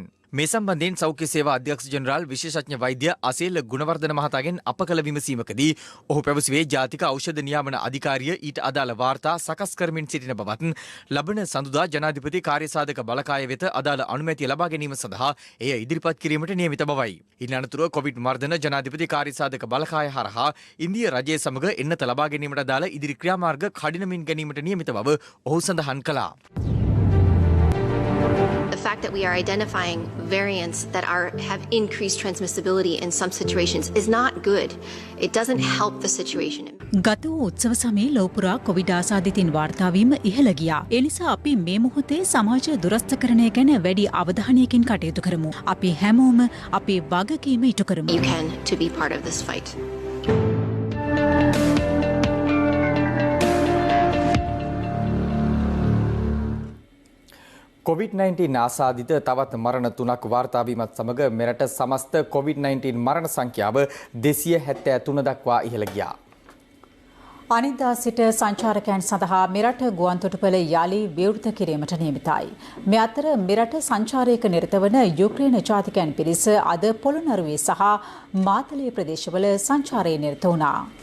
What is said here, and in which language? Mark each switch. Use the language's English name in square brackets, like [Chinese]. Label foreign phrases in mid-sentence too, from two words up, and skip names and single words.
[Sinhala] මේ සම්බන්ධයෙන් සෞඛ්‍ය සේවා අධ්‍යක්ෂ ජෙනරාල් විශේෂඥ වෛද්‍ය අසේල ගුණවර්ධන මහතාගෙන් අප කළ විමසීමකදී ඔහු පැවසුවේ ජාතික ඖෂධ නියාමන අධිකාරිය ඊට අදාළ වාර්තා සකස් කරමින් සිටින බවත් ලබන සඳුදා ජනාධිපති කාර්යසාධක බලකාය වෙත අදාළ අනුමැතිය ලබා ගැනීම සඳහා එය ඉදිරිපත් කිරීමට නියමිත බවයි. ඉන් අනතුරුව කොවිඩ් මර්ධන ජනාධිපති කාර්යසාධක බලකාය හරහා ඉන්දිය රජය සමග එන්නත ලබා ගැනීමට අදාළ ඉදිරි ක්‍රියාමාර්ග කඩිනමින් ගැනීමට නියමිත බව ඔහු සඳහන් කළා. [English] The fact that we are identifying variants that have increased transmissibility in some situations is not good. It doesn't help the situation. [Sinhala] ගත වූ උත්සව සමයේ ලෝපුරා කොවිඩ් ආසාදිතින් වාර්තාවීම ඉහළ ගියා. ඒ නිසා අපි මේ මොහොතේ සමාජ දුරස්ථකරණය ගැන වැඩි අවධානයකින් කටයුතු කරමු. අපි හැමෝම අපේ වගකීම ඉටු කරමු. [English] You can to be part of this fight. [Sinhala] COVID-19 ආසාදිත තවත් මරණ 3ක් වාර්තා වීමත් සමග මෙරට සමස්ත COVID-19 මරණ සංඛ්‍යාව 273 දක්වා ඉහළ ගියා. අනිද්දා සිට සංචාරකයන් සඳහා මෙරට ගුවන්තොටුපළ යළි විවෘත කිරීමට නියමිතයි. මේ අතර මෙරට සංචාරයක නිරත වන යුක්‍රේන ජාතිකයන් පිරිස අද පොළොන්නරුවේ සහ මාතලේ ප්‍රදේශවල සංචාරයේ නිරත වුණා.